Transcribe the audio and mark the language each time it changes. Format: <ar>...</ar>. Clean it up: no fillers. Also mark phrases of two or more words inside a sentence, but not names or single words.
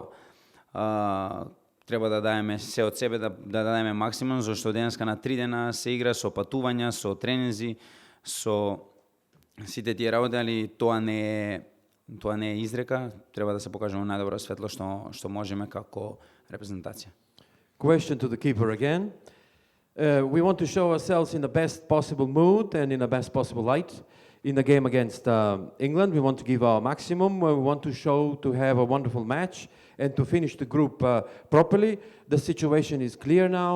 <mk>Треба да даеме се од себе, да дадеме максимум, зашто денеска на 3 дена се игра со патувања, со тренинзи, со сите тие работи, али тоа не е изрека, треба да се покажеме најдобро светло што можеме како репрезентација.</mk> <en>Question to the keeper again. We want to show ourselves in the best possible mood and in the best possible light. In the game against England, we want to give our maximum. We want to have a wonderful match and to finish the group properly. The situation is clear now.</en>